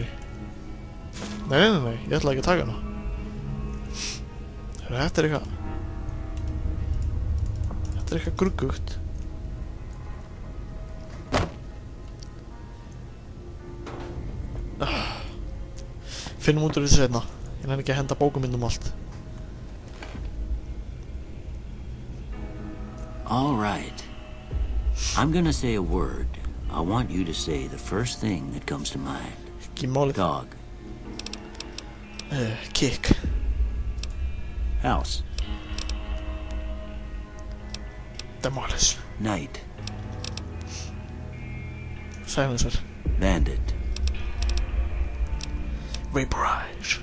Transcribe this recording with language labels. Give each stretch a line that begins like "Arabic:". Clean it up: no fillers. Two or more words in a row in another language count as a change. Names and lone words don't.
Icelandic: Nei, ég ætla ekki að taka hana. Þetta er eitthvað gruggugt. Finnum út úr þessu seinna. Ég nenni ekki að henda bókum inn allt.
English: All right. I'm gonna say a word. I want you to say the first thing that comes to mind.
Icelandic: Ekki málið.
English: Dog. Kick. House. Demolish. Night. Silencer. Bandit. Vaporize.